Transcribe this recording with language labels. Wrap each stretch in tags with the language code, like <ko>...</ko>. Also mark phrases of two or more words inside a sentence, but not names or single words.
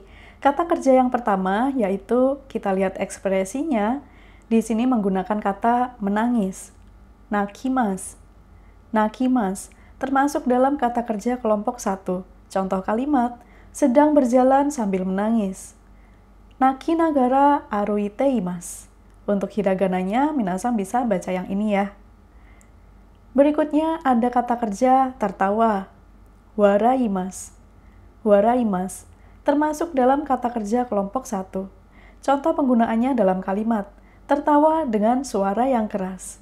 <id>Kata kerja yang pertama yaitu kita lihat ekspresinya. Di sini menggunakan kata menangis. Nakimas. Nakimas termasuk dalam kata kerja kelompok 1. Contoh kalimat, sedang berjalan sambil menangis.</id> <ja>泣きながら歩いています.</ja> <id>Untuk hiragananya, minasan bisa baca yang ini ya. Berikutnya ada kata kerja tertawa, waraimasu. Waraimasu termasuk dalam kata kerja kelompok 1. Contoh penggunaannya dalam kalimat, tertawa dengan suara yang keras.</id>